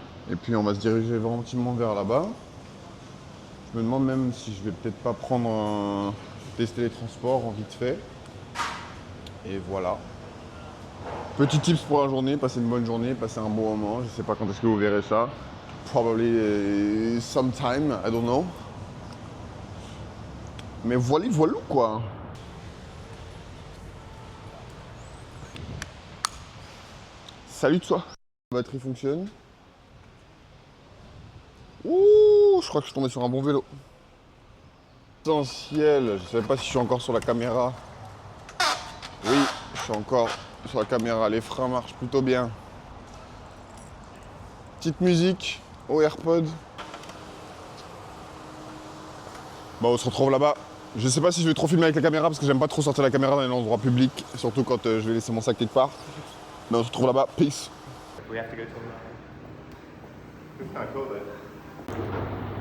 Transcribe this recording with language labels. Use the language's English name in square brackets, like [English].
[French] Et puis on va se diriger gentiment vers là-bas. Je me demande même si je vais peut-être pas prendre tester les transports en vite fait. Et voilà. Petit tips pour la journée, passer une bonne journée, passer un bon moment. Je sais pas quand est-ce que vous verrez ça. [English] Probably sometime, I don't know. [French] Mais voilà quoi. Salut toi. La batterie fonctionne. Ouh, je crois que je suis tombé sur un bon vélo. Essentiel, je sais pas si je suis encore sur la caméra. Oui, je suis encore sur la caméra, les freins marchent plutôt bien. Petite musique aux AirPods. Bon, on se retrouve là-bas. Je sais pas si je vais trop filmer avec la caméra parce que j'aime pas trop sortir la caméra dans les endroits publics, surtout quand je vais laisser mon sac quelque part. Mais on se retrouve là-bas. [English] Peace. We have to go to It's kind of cool, though.